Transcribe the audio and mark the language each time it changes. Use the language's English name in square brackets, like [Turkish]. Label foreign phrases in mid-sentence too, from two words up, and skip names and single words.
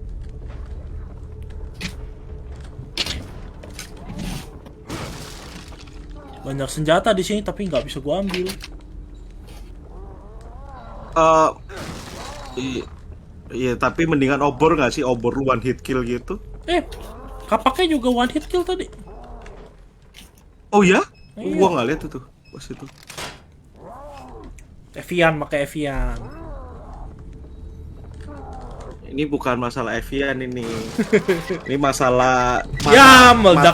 [Indonesian] Banyak senjata di sini tapi nggak bisa gua ambil. Iya, tapi mendingan obor nggak sih, obor [English] one hit kill [Indonesian] gitu? Kapaknya juga [English] one hit kill [Indonesian] tadi. Oh ya? Iya. Gua nggak lihat itu pas itu. Evian, pakai Evian. Ini bukan masalah Evian ini. Ini masalah Ya, meledak